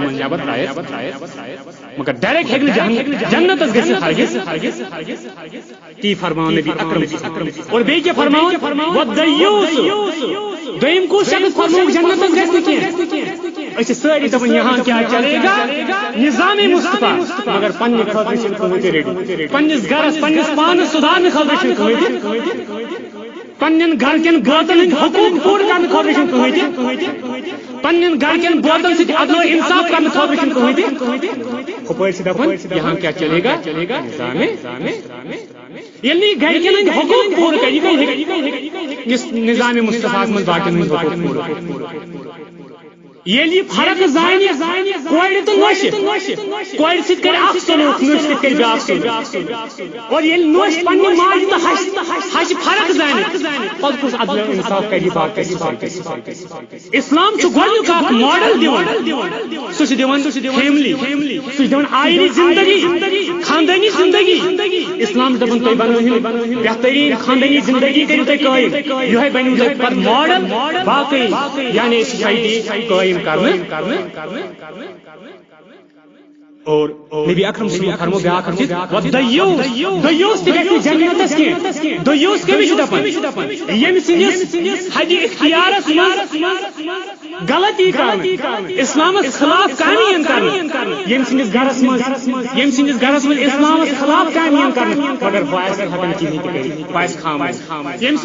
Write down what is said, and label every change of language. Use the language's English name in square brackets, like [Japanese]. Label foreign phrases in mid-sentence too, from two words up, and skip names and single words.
[Kashmiri] منٛز نٮ۪بر ترٛایَس مگر ڈائریکٹ ہیٚکہِ نہٕ جنتس گٔژھِتھ ہرگز تی فرماوُن نبی اکرم اور بیٚیہِ کیٛاہ فرماوُن وَالدَّیوٗث دوٚیِم کُس شخص فرمووُکھ جنتس گژھِ نہٕ کینٛہہ أسۍ چھِ سٲری دپان [Urdu] یہاں کیا چلے گا نظام مصطفیٰ [Kashmiri] مگر پننہِ خٲطرٕ چھِنہٕ کٕہۭنۍ تہِ ریڈی پننِس گرس پننِس پانس سُدھارنہٕ خٲطرٕ چھِنہٕ کٕہۭنۍ تہِ پنن گھر کن بٲژن ہٕنٛدۍ حقوٗق پوٗرٕ کرنہٕ خٲطرٕ چھُنہٕ کٕہۭنۍ تہِ پنن گھر کن بٲژن سۭتۍ عدل و انصاف کرنہٕ خٲطرٕ چھُنہٕ کٕہۭنۍ تہِ ہُپٲرۍ چھِ دپان [Urdu] یہاں کیا چلے گا نظام [Kashmiri] ییٚلہِ نہٕ یہِ گرِکٮ۪ن ہٕنٛدۍ حقوٗق پوٗرٕ کرِ یہِ کتہِ ہیٚکہِ نظام مصطفیٰ منٛز باقین ہٕنٛدۍ حقوٗق پوٗرٕ ییٚلہِ یہِ فرق زانہِ کورِ تہٕ نۄشہِ کورِ سۭتۍ کرِ اکھ سلوٗک نۄشہِ سۭتۍ کرِ بیٛاکھ سلوٗک اور ییٚلہِ نۄش پننہِ ماجہِ تہٕ ہشہِ فرق زانہِ پتہٕ کُس عدل انصاف کرِ باقی اسلام چھُ گۄڈنیُک اکھ ماڈل دِوان سُہ چھُ دِوان فیملی سُہ چھُ دِوان آینی زندگی خاندٲنی زندگی اسلام چھُ دپان تُہۍ بنٲوِو بہتریٖن خاندٲنی زندگی کٔرِو تُہۍ قٲیِم یِہوے بنیو تۄہہِ پتہٕ ماڈل باقٕے یعنی سوسایٹی قٲیِم کرنے اور نبی اکرم [Arabic] صلی اللہ علیہ وسلم [Kashmiri] فرمو بیاکھ چیز دیوس تہِ گژھِ نہٕ جنتس کینٛہہ دیوس کٔمِس چھُ دپان ییٚمہِ سٕنٛدِس حدِ اختیارس منٛز غلطی کرنہٕ اسلامس خلاف کامہِ کرنہٕ ییٚمہِ سٕنٛدِس گرس منٛز اسلامس خلاف کامہِ کرنہٕ مگر بہٕ آسہِ ہٮ۪کان کِہیٖنۍ تہِ کٔرِتھ بہٕ آسہِ خاموش ییٚمہِ